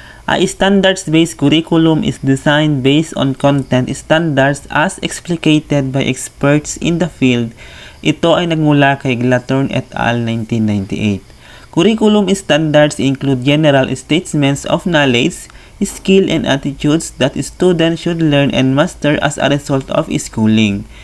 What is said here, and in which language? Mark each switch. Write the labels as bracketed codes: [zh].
[en] A standards-based curriculum is designed based on content standards as explicated by experts in the field. [tl] Ito ay nagmula kay Glattern et al. 1998. [en] Curriculum standards include general statements of knowledge, skill, and attitudes that students should learn and master as a result of schooling.